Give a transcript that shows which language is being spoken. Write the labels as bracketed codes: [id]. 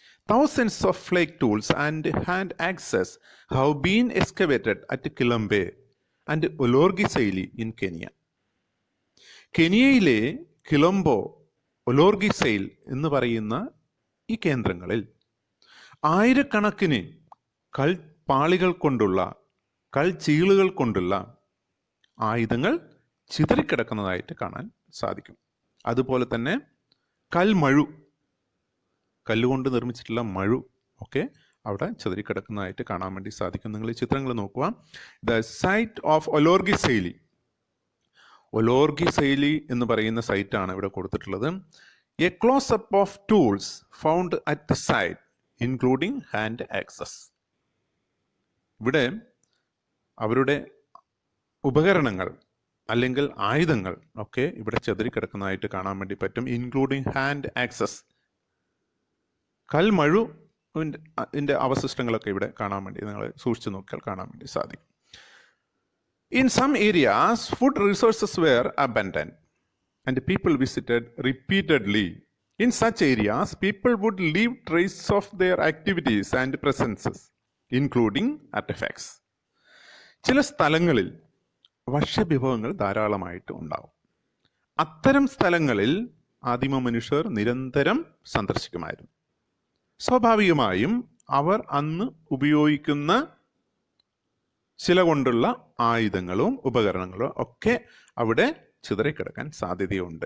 [en] Thousands of flake tools and hand axes have been excavated at Kilambe and Olorgesailie in Kenya. [ml] കെനിയയിലെ കിളംബോ, ഒലോർഗിസൈൽ എന്ന് പറയുന്ന ഈ കേന്ദ്രങ്ങളിൽ ആയിരക്കണക്കിന് കൽപ്പാളികൾ കൊണ്ടുള്ള കൽച്ചീളുകൾ കൊണ്ടുള്ള ആയുധങ്ങൾ ചിതറിക്കിടക്കുന്നതായിട്ട് കാണാൻ സാധിക്കും. അതുപോലെ തന്നെ കൽമഴു, കല്ലുകൊണ്ട് നിർമ്മിച്ചിട്ടുള്ള മഴു ഒക്കെ അവിടെ ചിതറിക്കിടക്കുന്നതായിട്ട് കാണാൻ വേണ്ടി സാധിക്കും. നിങ്ങൾ ഈ ചിത്രങ്ങൾ നോക്കുക. [en] the site of [ml] ഒലോർഗിസൈലി, ഒലോർഗിസൈലി എന്ന് പറയുന്ന സൈറ്റാണ് ഇവിടെ കൊടുത്തിട്ടുള്ളത്. [en] A close up of tools found at the site including hand axes. [ml] ഇവിടെ അവരുടെ ഉപകരണങ്ങൾ അല്ലെങ്കിൽ ആയുധങ്ങൾ ഒക്കെ ഇവിടെ ചിതറിക്കിടക്കുന്നതായിട്ട് കാണാൻ വേണ്ടി പറ്റും. [en] including hand axes, [ml] കൽമഴുവിൻ്റെ അവശിഷ്ടങ്ങളൊക്കെ ഇവിടെ കാണാൻ വേണ്ടി നിങ്ങൾ സൂക്ഷിച്ചു നോക്കിയാൽ കാണാൻ വേണ്ടി സാധിക്കും. [en] In some areas, food resources were abundant and people visited repeatedly. In such areas, people would leave traces of their activities and presences, including artifacts. [ml] ചില സ്ഥലങ്ങളിൽ ഭക്ഷ്യവിഭവങ്ങൾ ധാരാളമായിട്ട് ഉണ്ടാവും. അത്തരം സ്ഥലങ്ങളിൽ ആദിമ മനുഷ്യർ നിരന്തരം സന്ദർശിക്കുമായിരുന്നു. സ്വാഭാവികമായും അവർ അന്ന് ഉപയോഗിക്കുന്ന ശില കൊണ്ടുള്ള ആയുധങ്ങളും ഉപകരണങ്ങളും ഒക്കെ അവിടെ ചിതറിക്കിടക്കാൻ സാധ്യതയുണ്ട്.